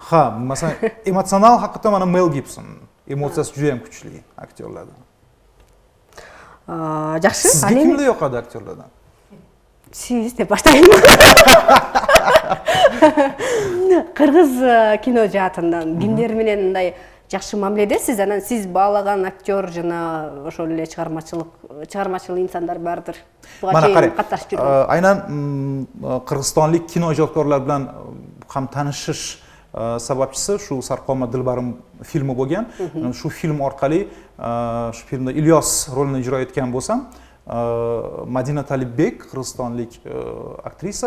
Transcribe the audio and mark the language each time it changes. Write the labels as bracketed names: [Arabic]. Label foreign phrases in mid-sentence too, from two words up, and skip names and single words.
[Uzbek] Ha, masalan, emotsional haqiqatan mana Mel Gibson. Emotsiyasi juda ham kuchli aktyorlardan. Yaxshi. Sizga kimlar yoqadi aktyorlardan? Siz deb boshlaymi? [Kyrgyz] Кыргыз кино жаатынан кимдер менен мындай жакшы мамиледесиз, анан сиз баалаган актер жана ошол эле чыгармачыл инсандар бардыр. [Uzbek] Mana qarang, [Kyrgyz] катташып жүргөн. [Uzbek] aynan qirg'izistonlik kino ijodkorlar bilan ham tanishish sababchisi shu Sarqoma Dilbarim filmi bo'lgan. Shu film orqali shu filmda Ilyos rolini ijro etgan bo'lsam, Madina Talibek, qirg'izistonlik aktrisa.